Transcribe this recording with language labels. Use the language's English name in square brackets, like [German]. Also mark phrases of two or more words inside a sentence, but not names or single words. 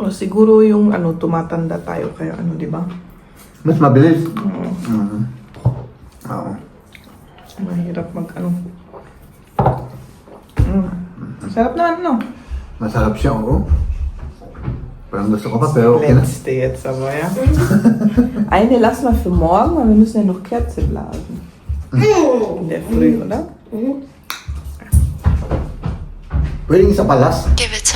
[Filipino] siguro yung ano, tumatanda tayo. Kaya ano, di ba? Mas mabilis. Oo. Mahirap mag ano. Sarap na ano. Masarap siya, oo. Parang gusto ko pa, pero okay na. [English] Let's stay at Savoy. [German] Eine lassen wir für morgen, weil wir müssen ja noch Kerze blasen. In der Früh, oder? [Filipino] Pwedeng isa palas. [English] Give